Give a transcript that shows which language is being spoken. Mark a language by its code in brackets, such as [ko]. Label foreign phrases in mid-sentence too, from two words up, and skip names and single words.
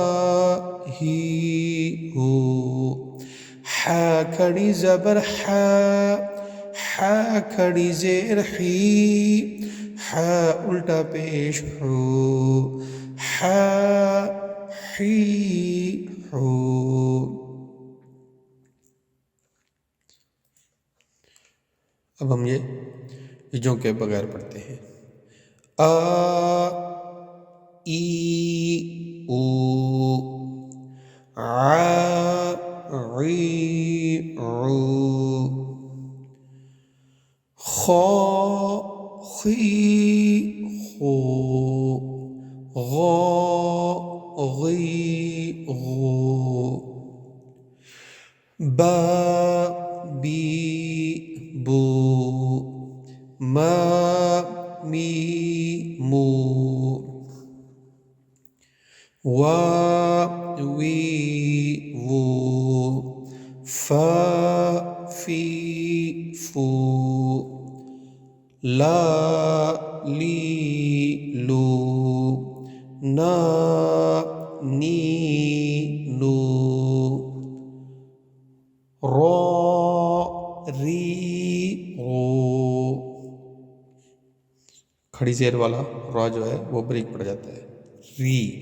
[ur] ہی ہو ہا کھڑی زبر ہا کھڑی زیر ہی ہا الٹا پیش ہا ہی ہو اب ہم یہ جو کے بغیر پڑھتے ہیں آ ای او ع عی عو خا خی خو غا غی غو با بی بو ما می مو وا وی وو فا فی فو لا لی لو نا نی نو را ری رو کھڑی زیر والا را جو ہے وہ بریک پڑ جاتا ہے ری